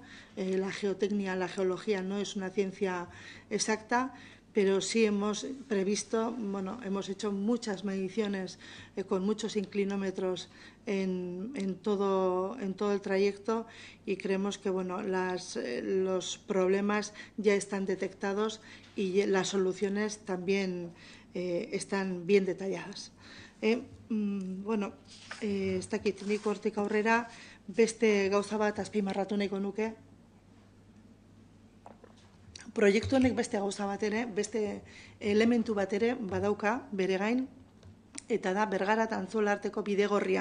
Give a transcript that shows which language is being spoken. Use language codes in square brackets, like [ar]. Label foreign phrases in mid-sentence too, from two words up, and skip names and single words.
[es] La geotecnia, la geología no es una ciencia exacta, pero sí hemos previsto, hemos hecho muchas mediciones con muchos inclinómetros en todo el trayecto y creemos que los problemas ya están detectados y las soluciones también están bien detalladas. [eu] Ez dakit, nik hortik aurrera beste gauza bat azpimarratu nahiko nuke. Proiektu honek beste gauza bat ere, beste elementu bat ere badauka bere gain, eta da Bergara eta Antzola arteko bidegorria.